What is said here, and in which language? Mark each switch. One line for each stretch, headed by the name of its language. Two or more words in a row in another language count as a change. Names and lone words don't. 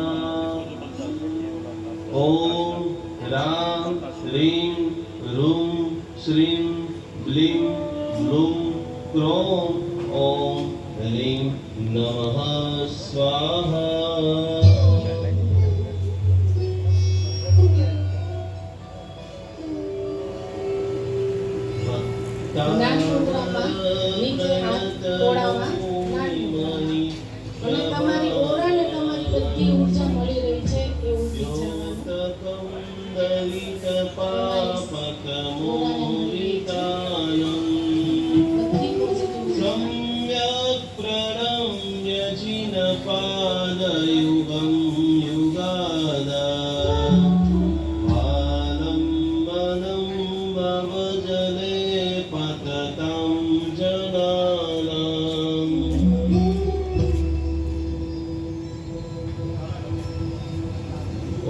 Sanskrit: ॐ रां ह्रीं ह्रूं श्रीं ब्लीं ब्लूं क्रों ॐ ह्रीं नमः स्वाहा
Gujarati: જ્ઞાન મુદ્રામાં નીચે હાથ તોડાવવા જ્ઞાન મુદ્રા અને તમારી ઓરાને તમારી બધી ઊર્જા મળી રહી છે એવું વિચારવાનું.
Sanskrit: દલિત પાપકમોવિતાનં
Gujarati: બધી પોઝિટિવ
Sanskrit: सम्यक् प्रणम्य जिन पादयुगं युगादा आलम्बनं भवजले पततां जनानाम् ॐ